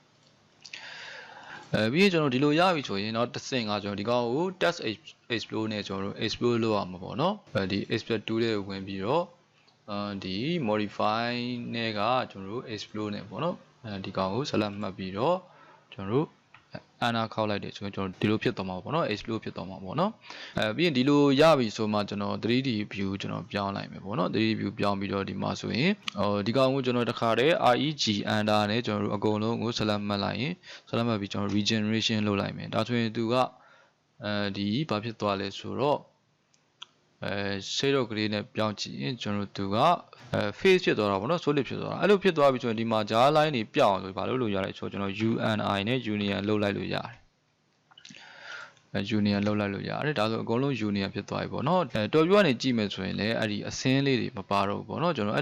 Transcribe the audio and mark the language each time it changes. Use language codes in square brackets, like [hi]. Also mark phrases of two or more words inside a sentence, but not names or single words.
[my] ပြီးရင်ကျွန်တော်ဒီလိုရပြီဆိုရင်တော့တစ်ဆင့်ကကျွန်တော်ဒီကောင်ကို [en] test explode [my] နဲ့ကျွန်တော်တို့ explode လုပ်ရမှာပေါ့နော်ဒီ expert 2လေးကိုဝင်ပြီးတော့ဒီ modify နဲ့ကကျွန်တော်တို့ explode နဲ့ပေါ့နော်ဒီကောင်ကို select မှတ်ပြီးတော့ကျွန်တော်တို့enter ခောက်လိုက်တယ်ဆိုရင်ကျွန်တော်ဒီလိုဖြစ်သွားမှာပေါ့နော် explode ဖြစ်သွားမှာပေါ့နော်ပြီးရင်ဒီလိုရပြီဆိုမှကျွန်တော် [en] 3D view [my] ကျွန်တော်ပြောင်းလိုက်မယ်ပေါ့နော် [en] 3D view [my] ပြောင်းပြီးတော့ဒီမှာဆိုရင် ဒီကောင်ကိုကျွန်တော်တခါတည်း [en] reg enter [my] နဲ့ကျွန်တော်တို့အကုန်လုံးကို select မှတ်လိုက်ရင် select မှတ်ပြီးကျွန်တော် regeneration လုပ်လိုက်မယ်ဒါဆိုရင်သူကဒီဘာဖြစ်သွားလဲဆိုတော့ [en] shade of gray [my] နဲ့ပြောင်းကြည့်ရင်ကျွန်တော်တို့ကface ဖြစ်သွားတာပေါ့နော် solid ဖြစ်သွားတာအဲ့လိုဖြစ်သွားပြီဆိုရင်ဒီမှာ [en] jar line [my] တွေပြောင်းအောင်ဆိုဘာလို့လုပ်ရလဲဆိုတော့ကျွန်တော် UNI နဲ့ union လုပ်လိုက်လို့ရတယ်union လုပ်လိုက်လို့ရတယ်ဒါဆိုအကုန်လုံး union ဖြစ်သွားပြီပေါ့နော်တော်ပြကနေကြည့်မယ်ဆိုရင်လည်းအဲ့ဒီအစင်းလေးတွေမပါတော့ဘူးပေါ့နော်ကျွန်တော်အဲ့